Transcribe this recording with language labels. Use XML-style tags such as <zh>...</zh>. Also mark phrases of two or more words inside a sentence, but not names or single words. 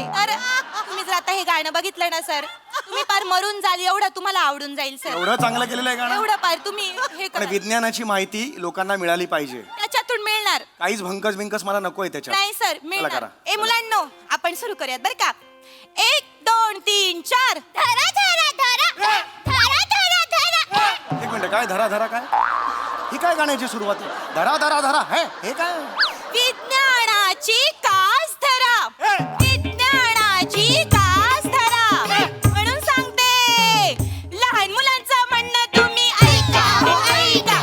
<mr>तर तुम्ही जर आता हे गाणं बघितलं ना सर, तुम्ही पार मरून जाल एवढं तुम्हाला आवडून जाईल सर. एवढं चांगलं केलेलं आहे गाणं. एवढं पार तुम्ही हे आणि करा. विज्ञानाची माहिती लोकांना मिळाली पाहिजे. त्याच्यातून मिळणार. काहीच भंकस बिंकस मला नकोय त्याच्यात. नाही सर चला मिळणार. करा. ए मुलांनो आपण सुरू करूयात बरं का. 1 2 3 4. धरा धरा धरा धरा धरा धरा. एक मिनिट, काय धरा धरा काय? ही काय गाण्याची सुरुवात आहे? धरा धरा धरा हे काय? विज्ञानाची कास धरा. विज्ञानाची कास धरा. म्हणून सांगते लहान मुलांचं म्हणणं तुम्ही ऐका हो ऐका.</mr>